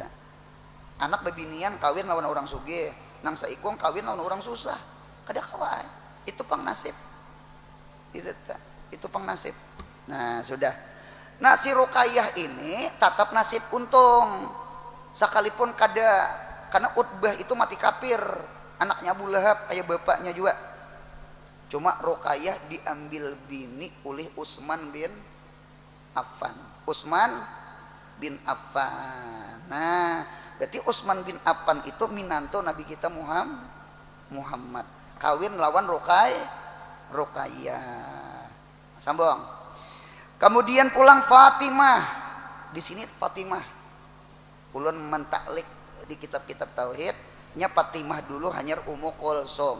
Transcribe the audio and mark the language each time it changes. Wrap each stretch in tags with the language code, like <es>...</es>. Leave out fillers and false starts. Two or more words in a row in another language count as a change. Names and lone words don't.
<bjn>Anak bebinian kawin lawan orang sugih, nang saikong kawin lawan orang susah. Kada kawaai. Itu pang nasib. Itu pang nasib. Nah, sudah. Nah, si Ruqayyah ini tetap nasib untung. Sekalipun kada, karena Utbah itu mati kafir, anaknya Abu Lahab, ayah bapaknya juga. Cuma Ruqayyah diambil bini oleh Utsman bin Affan. Nah, berarti Utsman bin Affan itu minanto Nabi kita Muhammad. Kawin lawan Ruqayyah. Sambung. Kemudian pulang Fatimah. Di sini Fatimah. Ulun mentaklik di kitab-kitab tauhid, nya Fatimah dulu hanyar Ummu Kulsum.</bjn>